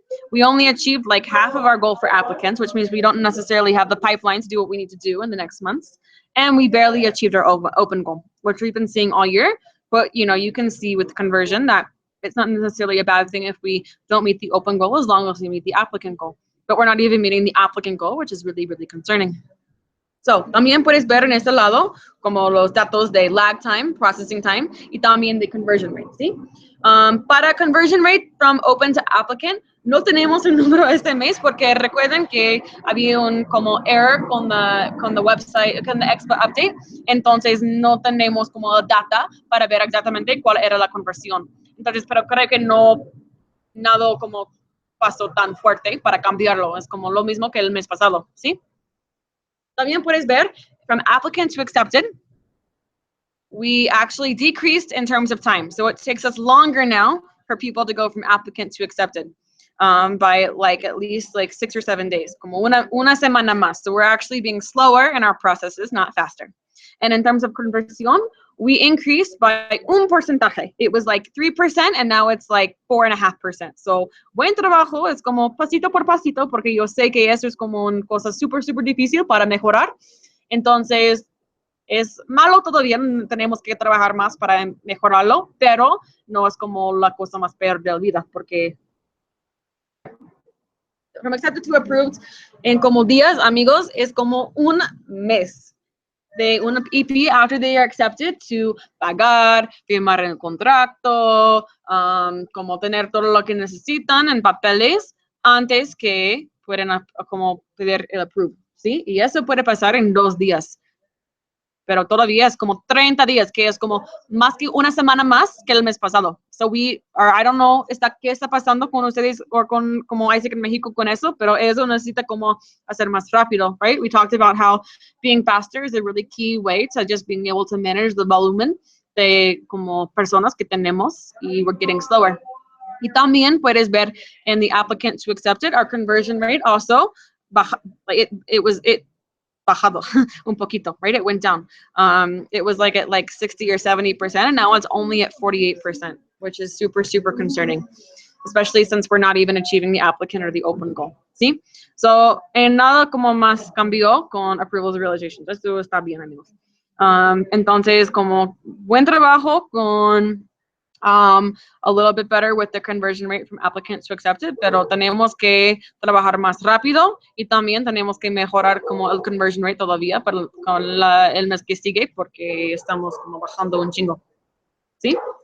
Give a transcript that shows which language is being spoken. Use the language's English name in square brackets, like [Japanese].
[English] We only achieved like half of our goal for applicants, which means we don't necessarily have the pipeline to do what we need to do in the next months. And we barely achieved our open goal, which we've been seeing all year. But, you can see with conversion that it's not necessarily a bad thing if we don't meet the open goal as long as we meet the applicant goal. But we're not even meeting the applicant goal, which is really, really concerning. [Spanish] So, también puedes ver en este lado como los datos de lag time, processing time, y también de conversion rate, ¿sí? Para [English] conversion rate from open to applicant, [Spanish] no tenemos el número este mes porque recuerden que había un como error con the website, con the Expo update, entonces no tenemos como data para ver exactamente cuál era la conversión. Entonces, pero creo que no, nada como pasó tan fuerte para cambiarlo, es como lo mismo que el mes pasado, ¿sí? También puedes ver, [English] from applicant to accepted, we actually decreased in terms of time. So it takes us longer now for people to go from applicant to accepted by like at least like 6 or 7 days, [Spanish] como una semana más. [English] So we're actually being slower in our processes, not faster. And in terms of conversión, we increased by [Spanish] un porcentaje. [English] It was like 3% and now it's like 4.5%. [Spanish] So buen trabajo, es como pasito por pasito, porque yo sé que eso es como una cosa súper, súper difícil para mejorar. Entonces, es malo todavía, tenemos que trabajar más para mejorarlo, pero no es como la cosa más peor de la vida, porque [English] from accepted to approved [Spanish] en como días, amigos, es como un mes de una EP [English] after they are accepted [Spanish] to pagar, firmar el contrato, como tener todo lo que necesitan en papeles antes que puedan como pedir el approve, ¿sí? Y eso puede pasar en 2 días. Pero todavía es como 30 días, que es como más que una semana más que el mes pasado. [English] So I don't know [Spanish] qué está pasando con ustedes o con como Isaac en México con eso, pero eso necesita como hacer más rápido, right? [English] We talked about how being faster is a really key way to just being able to manage the [Spanish] volumen de como personas que tenemos y [English] we're getting slower. [Spanish] Y también puedes ver en [English] the applicant to accepted, our conversion rate also, it [Spanish] bajado un poquito, [English] right? It went down. It was like at like 60 or 70%, and now it's only at 48%, which is super, super concerning, especially since we're not even achieving the applicant or the open goal. [Spanish] ¿Sí? So, en nada como más cambió con [English] approvals and realizations. [Spanish] Esto está bien, amigos. Entonces, como buen trabajo con [English] a little bit better with the conversion rate from applicant to accepted, [Spanish] pero tenemos que trabajar más rápido y también tenemos que mejorar como el conversion rate todavía para con el mes que sigue porque estamos como bajando un chingo, ¿sí?